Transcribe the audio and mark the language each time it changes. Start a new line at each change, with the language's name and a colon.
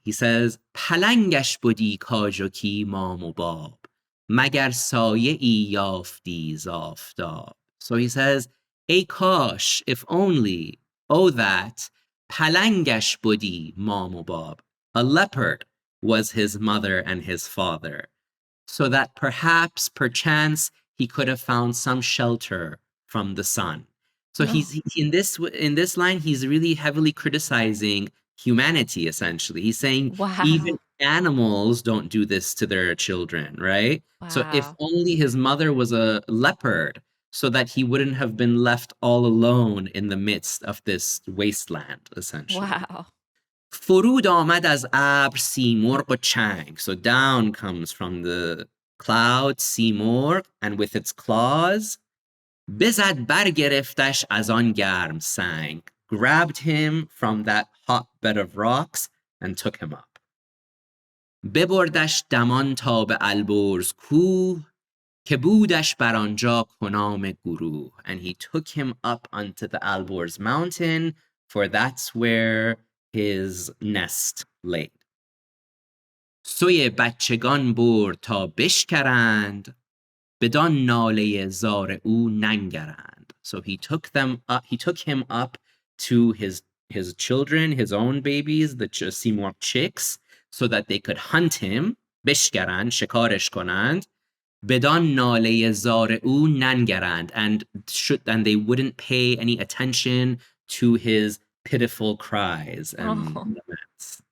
Persian: He says, پلنگش بودی کاجوکی مام و باب, مگر سایه ای یافتی ز آفتاب.
English: So he says, ای کاش, if only, oh that, پلنگش بودی مام و باب. A leopard was his mother and his father, so that perhaps, perchance, he could have found some shelter from the sun. So in this line, he's really heavily criticizing humanity, essentially. He's saying even animals don't do this to their children, right? Wow. So if only his mother was a leopard, so that he wouldn't have been left all alone in the midst of this wasteland, essentially. Wow.
Persian: فرود آمد از ابر سیمرغ و چنگ.
English: So down comes from the cloud Simorgh, and with its claws, بزد برگرفتش از آن گرم سنگ. Grabbed him from that hot bed of rocks and took him up.
Persian: ببردش دمان تا به البرز کوه, که بودش بر آنجا کنام گروه.
English: And he took him up onto the Alborz mountain, for that's where his nest laid.
Persian: سوی بچگان برد تا بشکرند, بدان ناله زار او ننگرند.
English: So he took him up to his children, his own babies, the Simorgh chicks, so that they could hunt him.
Persian: بشکرند, شکارش کنند.
English: بدان ناله زار او ننگرند, and they wouldn't pay any attention to his pitiful cries and laments.